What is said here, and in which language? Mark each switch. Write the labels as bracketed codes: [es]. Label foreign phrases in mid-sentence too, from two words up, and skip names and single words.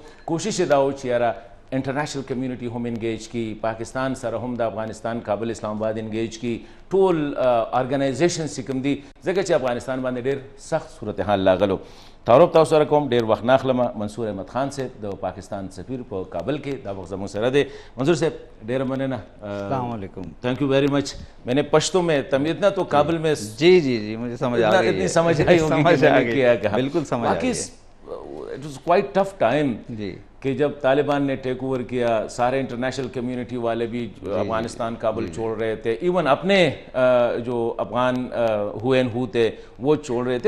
[ps] کوشش یې دا و چې یاره [en] international community [ps] هم انګیج کی، پاکستان سره هم د افغانستان کابل اسلام آباد انګیج کی، ټول ارګنایزیشنز چې کوم دي ځکه چې افغانستان باندې ډېر سخت صورتحال لاغلو. تعارف تاسو سره کوم، ډېر وخت نه اخلم. منصور احمد خان صاحب د پاکستان سفیر په کابل کې دا وخت زموږ سره دی. منصور صاحب ډېره مننه. [ar] السلام علیکم. [en] thank you very much. [ur] میں نے پشتو میں اتنا تو کابل میں جی مجھے سمجھ آ گئی، اتنی سمجھ آئی ہوگی، بالکل سمجھ آ گئی. [en] it was quite tough time [ur] جی کہ جب طالبان نے [en] take over [ur] کیا، سارے [en] international community [ur] والے بھی افغانستان کابل چھوڑ رہے تھے، ایون اپنے جو افغان ہوئے ہو تھے وہ چھوڑ رہے تھے.